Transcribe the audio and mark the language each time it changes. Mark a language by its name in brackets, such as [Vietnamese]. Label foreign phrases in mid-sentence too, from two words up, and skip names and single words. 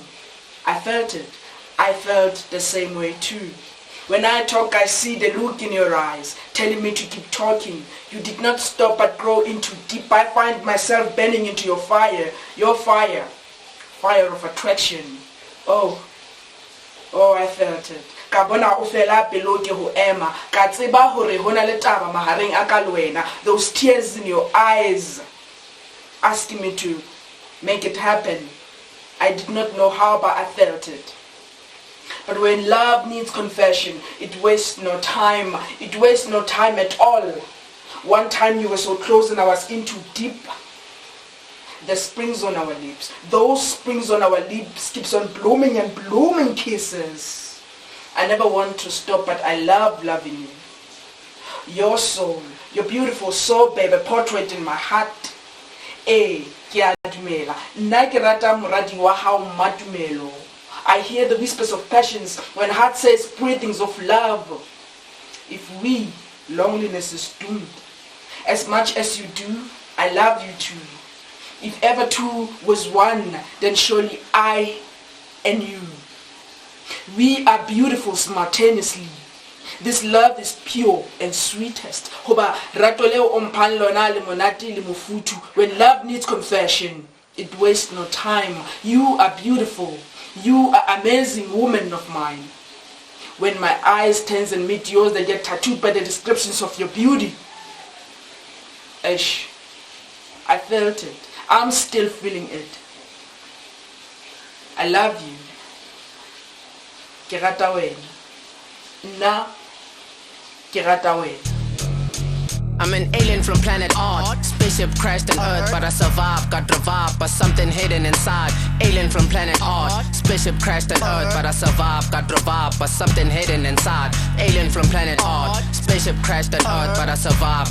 [English] I felt it. I felt the same way too. When I talk, I see the look in your eyes, telling me to keep talking. You did not stop but grow into deep. I find myself bending into your fire of attraction. Oh, I felt it. [Southern Sotho] Ka bona o fela pelo ke ho ema ka tseba hore hona le taba mahareng a ka lwena, [English] those tears in your eyes asking me to make it happen. I did not know how, but I felt it. But when love needs confession, it wastes no time. It wastes no time at all. One time you were so close and I was in too deep. the springs on our lips. Those springs on our lips keeps on blooming and blooming kisses. I never want to stop, but I love loving you. Your soul, your beautiful soul, baby, portrait in my heart. [Southern Sotho] Ke a dumela. Nna ke rata moradi wa hao Madumelo. [English] I hear the whispers of passions when heart says breathings of love. If we, loneliness is doomed. As much as you do, I love you too. If ever two was one, then surely I and you. We are beautiful simultaneously. This love is pure and sweetest. [Southern Sotho] Hoba rato leo omphang lona le monate le mofutu. [English] When love needs confession, it wastes no time. You are beautiful. You are amazing woman of mine. When my eyes tense and meet yours, they get tattooed by the descriptions of your beauty. Ish, I felt it. I'm still feeling it. I love you. [Southern Sotho] Ke rata wena. Nna ke rata wena. [English] I'm an alien from planet Earth. Spaceship crashed on Earth, but I survived. Got revived by something hidden inside. Alien from planet Earth. Spaceship crashed on Earth, but I survived. Got revived by something hidden inside. Alien from planet Earth. Spaceship crashed on Earth, but I survived.